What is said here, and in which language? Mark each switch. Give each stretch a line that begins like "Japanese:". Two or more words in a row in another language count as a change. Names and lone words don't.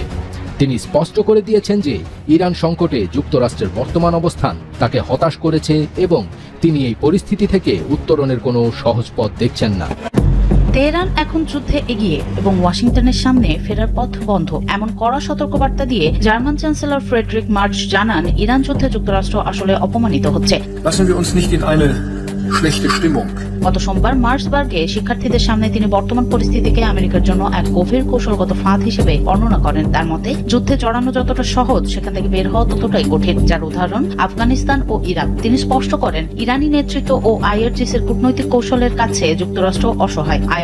Bangla: তিনি স্পষ্ট করে দিয়েছেন যে ইরান সংকটে যুক্তরাষ্ট্রের বর্তমান অবস্থান তাকে হতাশ করেছে এবং তিনি এই পরিস্থিতি থেকে উত্তরণের কোনো সহজ পথ দেখছেন না। তেহরান এখন যুদ্ধে এগিয়ে এবং ওয়াশিংটনের সামনে ফেরার পথ বন্ধ, এমন কড়া সতর্কবার্তা দিয়ে জার্মান চ্যান্সেলর ফ্রেডরিক মার্জ জানান, ইরান যুদ্ধে যুক্তরাষ্ট্র আসলে অপমানিত হচ্ছে।
German: Lassen wir uns nicht in eine schlechte Stimmung.
Bangla: গত সোমবার মার্সবার্গে শিক্ষার্থীদের সামনে তিনি বর্তমান পরিস্থিতিকে আমেরিকার জন্য এক গভীর কৌশলগত ফাঁদ হিসেবে বর্ণনা করেন। তার মতে যুদ্ধে জড়ানো যতটা সহজ, সেখান থেকে বের হওয়া ততটাই কঠিন, যার উদাহরণ আফগানিস্তান ও ইরাক। তিনি স্পষ্ট করেন, ইরানি নেতৃত্ব ও আইআরজিসির কূটনৈতিক কৌশলের কাছে যুক্তরাষ্ট্র অসহায়।